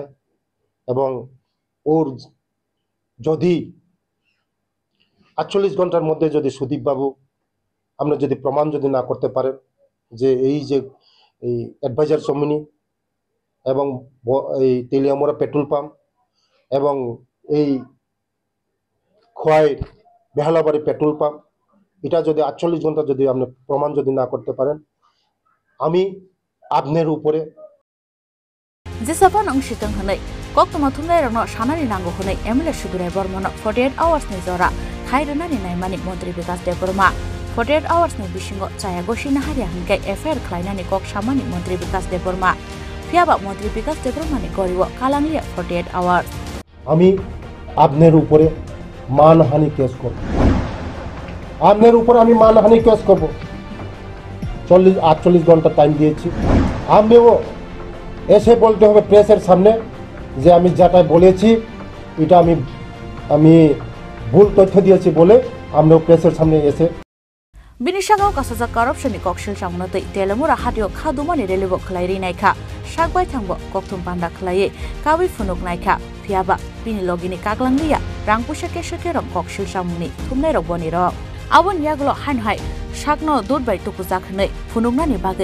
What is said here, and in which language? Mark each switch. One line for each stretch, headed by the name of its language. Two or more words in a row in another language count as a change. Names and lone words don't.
Bangla: এবং ওর যদি 48 ঘন্টার মধ্যে যদি সুদীপ বাবু আপনি যদি প্রমাণ যদি না করতে পারেন যে এই অ্যাডভাইজার চৌমনি এবং এই তেলিয়ামুড়া
English: petrol pump
Bangla: এবং এই খোয়াই বেহালাবাড়ি
English: petrol pump,
Bangla: এটা যদি 48 ঘন্টা যদি আপনি প্রমাণ যদি না করতে পারেন, আমি আপনার উপরে
Kok Borok: जेसेबां अंशितों हनै कक्टमा थुमनाय रंनो सानानि नांगौ हनै एमएलए सुदुराय बर्मनो 48 आवर्स नि जरा खायरनानि नायमानि मन्त्री विकास देबबर्मा 48 आवर्स नि बिसिंगो चाया गसिना हारिया हनके एफआईआर खालायनानि कक सामानि मन्त्री विकास देबबर्मा फियाबा मन्त्री विकास देबबर्मानि गरिबो कालांलिया 48 आवर्स
Bangla: আমি আপনার উপরে মানহানি কেস করব, আপনার উপরে আমি মানহানি কেস করব। 48 ঘন্টা টাইম দিয়েছি। আপনিও এসে বলতে হবে প্রেসের সামনে যে আমি যেটা বলেছি এটা আমি ভুল তথ্য দিয়েছি বলে আপনিও প্রেসের সামনে এসে
Kok Borok: बिनिसागाव कासाजा करप्शननि कक्सिल सामनतै तेलमुरा हादियो खादुमानि रेलिबो खलायरि नायखा सागबाय थांबो कक्तुम बान्दा खलाये काबि फुनुक नायखा फियाबा बिनि लगिनि कागलांलिया रांपुसा केसकेरम कक्सिल सामनि थुमनाय रबनि र आवन यागलो हानहाय सागनो दुधबाय तुकुजाखनै फुनुकनानि बागै